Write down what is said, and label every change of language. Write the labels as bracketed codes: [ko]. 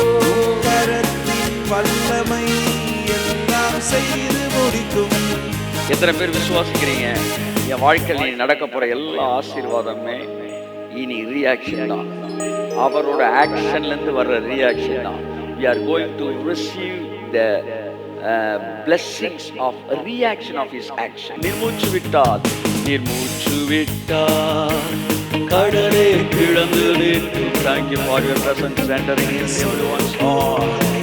[ta] உம் கரத்தின் வல்லமை எல்லாம் செய்து முடிக்கும். எத்தனை பேர் விசுவாசிக்கிறீங்க என் வாழ்க்கையில் நடக்க போற எல்லா ஆசீர்வாதமே இனி ரியாக்ஷன் தான், அவரோட ஆக்ஷன்ல இருந்து வர்ற ரியாக்ஷன் தான். [en] we are going to receive the blessings of a reaction of his action. [ta] நீர்மூச்சு விட்டால் கடலே கிளந்து நிற்கும். [en] Thank you for your presence entering in everyone's heart.